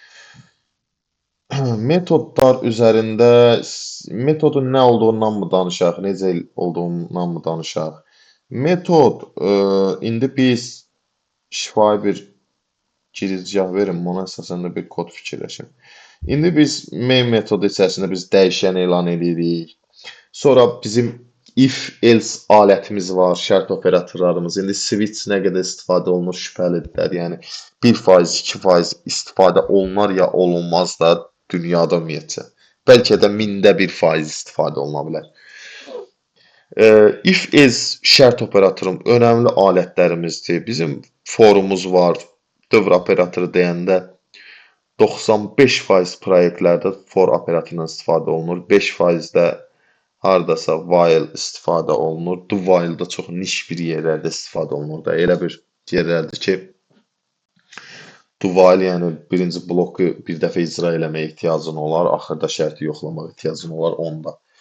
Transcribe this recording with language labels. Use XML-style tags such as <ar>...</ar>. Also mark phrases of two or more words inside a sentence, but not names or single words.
<az>Metodlar üzərində metodun nə olduğundan mı danışaq, necə olduğundan mı danışaq? Metod, indi biz şifahi bir girizgah verin, ona əsasən də bir kod fikirləşin. İndi biz main metodu içərisində biz dəyişən elan edirik. Sonra bizim</az> <en>if else</en> <az>alətimiz var, şərt operatorlarımız. İndi switch nə qədər istifadə olunur şübhəlidirlər. Yəni 1%, 2% istifadə olunar ya olunmaz da dünyada ümumiyyətcə. Bəlkə də 1000% istifadə oluna bilər.</az> <en>If else</en> <az>şərt operatorum önəmli alətlərimizdir. Bizim forumuz var. Dövr operatoru deyəndə 95% proyektlərdə for operatorundan istifadə olunur. 5% də hardasa while istifadə olunur.</az> <en>Do while</en> <az>da çox niş bir yerlərdə istifadə olunur da. Elə bir yerlərdir ki,</az> <en>do while</en> <az>yəni birinci bloku bir dəfə icra eləməyə ehtiyacın olar, axırda şərti yoxlamaq ehtiyacın olar onda.</az>